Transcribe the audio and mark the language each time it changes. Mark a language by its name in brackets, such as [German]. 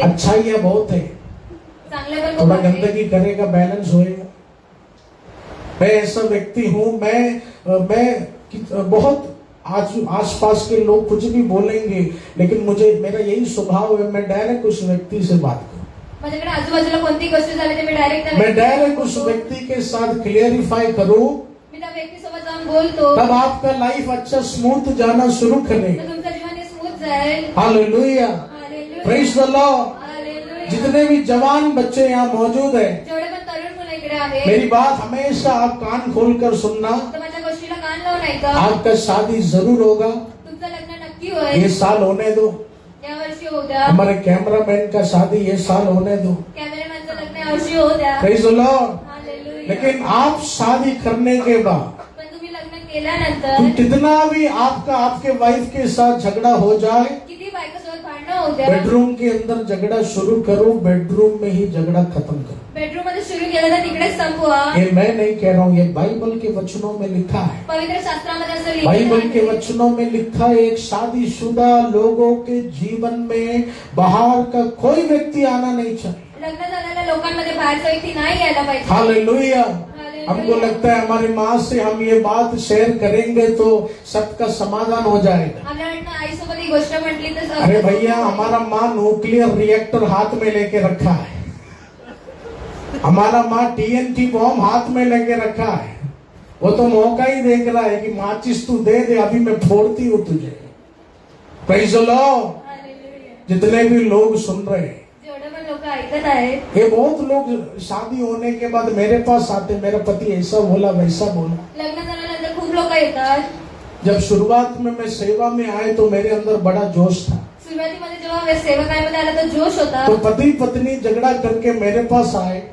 [Hindi] अच्छाइयाँ बहुत है, [Marathi] चांगले पण [Hindi] थोड़ा [Marathi] खूप आहे. [Hindi] गंदगी करेगा बैलेंस होएगा। मैं ऐसा व्यक्ती हूँ, मैं बहुत आसपास के लोग कुछ भी बोलेंगे, लेकिन मेरा यही स्वभाव है, मैं डायरेक्ट उस व्यक्ति से बात करूं। [Marathi] माझ्याकडे आजूबाजूला कोणती गोष्ट झाली तर [Hindi] मैं डायरेक्ट उस व्यक्ती के साथ क्लियरिफाई करूं, [Marathi] मी त्या व्यक्तीसोबत जाऊन बोलतो. [Hindi] तब आपका लाइफ अच्छा स्मूथ जाना शुरू [Marathi] तर [Hindi] करेगा। [Marathi] तुमचं जीवन हे स्मूथ जाईल. Hallelujah. Hallelujah. [English] Praise the Lord. Hallelujah. [Hindi] जितने भी जवान बच्चे यहाँ मौजूद हैं, [Marathi] जेवढे पण तरुण मुलं इकडे वेगळे आहे. [Hindi] मेरी बात हमेशा आप कान खोलकर सुनना। [Marathi] तर माझ्या गोष्टीला कान लावून ऐका. [Hindi] आपका शादी जरूर होगा, [Marathi] तुमचं लग्न नक्की होईल. [Hindi] ये साल होने दो। [Marathi] या वर्षी होऊ द्या. [Hindi] हमारे कैमरामैन का शादी ये साल होने दो। [Marathi] कॅमेरामॅनचं लग्न या वर्षी होऊ द्या. [English] Praise the Lord. Hallelujah. [Hindi] लेकिन आप शादी करने के बाद [Marathi] पण तुम्ही लग्न केल्यानंतर [Hindi] तो कितना भी आपका आपके वाइफ के साथ झगड़ा हो जाए, [Marathi] किती बायकोसोबत भांडणं होऊ द्या. [Hindi] बेडरूम के अंदर झगड़ा शुरू करो, बेडरूम में ही झगड़ा खत्म करो। [Marathi] बेडरूम मध्ये सुरू केलं तर तिकडेच संपवा. [Hindi] ये मैं नहीं कह रहा हूँ, ये बाइबल के वचनों में लिखा है। [Marathi] पवित्र शास्त्रामध्ये असं लिहिलेलं [Hindi] बाइबल के [Marathi] आहे. [Hindi] वचनों में लिखा है, एक शादीशुदा लोगों के जीवन में बाहर का कोई व्यक्ति आना नहीं चाहिए। [Marathi] लग्न झालेल्या लोकांमध्ये बाहेरचा व्यक्ती नाही यायला पाहिजे. हालेलुया। हालेलुया. [Hindi] हमको लगता है हमारी माँ से हम ये बात शेयर करेंगे तो सबका समाधान हो जाएगा। [Marathi] आपल्याला वाटतं आईसोबत ही गोष्ट म्हटली तर [Hindi] अरे भैया, हमारा माँ न्यूक्लियर रिएक्टर हाथ में लेके रखा है, हमारा माँ TNT बॉम्ब हाथ में लेके रखा है। वो तो मौका ही देख रहा है कि माचिस तू दे दे, अभी मैं फोड़ती हूँ तुझे। [English] Praise the Lord. Hallelujah. [Hindi] जितने भी लोग सुन रहे हैं, [Marathi] जेवढे पण लोक ऐकत आहेत, [Hindi] ये बहुत लोग शादी होने के बाद मेरे पास आते, मेरा पति ऐसा बोला वैसा बोला। [Marathi] लग्न झाल्यानंतर खूप लोक येतात. [Hindi] जब शुरुआत में मैं सेवा में आए तो मेरे अंदर बड़ा जोश था। [Marathi] सुरुवातीमध्ये जेव्हा सेवकामध्ये आला तर जोश होता. [Hindi] तो पति पत्नी झगड़ा करके मेरे पास आए,